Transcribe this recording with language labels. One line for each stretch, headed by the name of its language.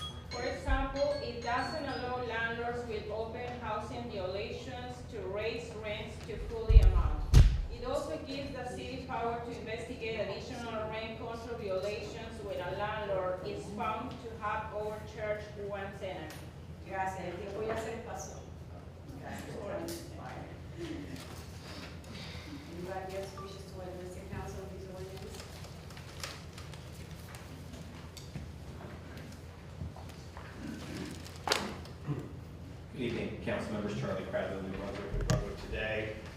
English: For example, it doesn't allow landlords with open housing violations to raise rents to fully amount. It also gives the city power to investigate additional rent control violations when a landlord is found to have overcharged one tenant.
Spanish: Gracias, el tiempo ya se pasó. Gracias.
English: Anybody else wishes to address the council on these ordinances? Good evening, council members. Charlie Cradwell, New Brunswick today.